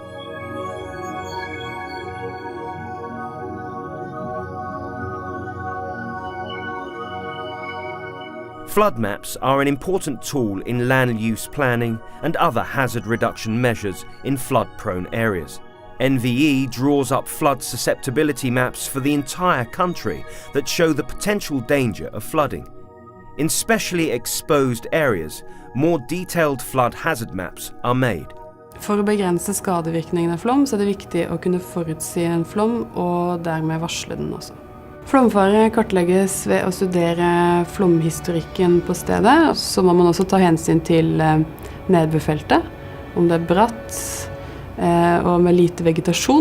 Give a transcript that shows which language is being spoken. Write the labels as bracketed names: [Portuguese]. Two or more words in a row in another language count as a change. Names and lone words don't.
[English] Flood maps are an important tool in land use planning and other hazard reduction measures in flood-prone areas. NVE draws up flood susceptibility maps for the entire country that show the potential danger of flooding. In specially exposed areas, more detailed flood hazard maps are made. [Norwegian] For å begrense skadevirkningene av flom, så det viktig å kunne forutsi en flom og dermed varsle den også. Flomfare kartlegges ved å studere flomhistorikken på stedet, så må man også ta hensyn til nedbørfeltet, om det bratt og med lite vegetasjon.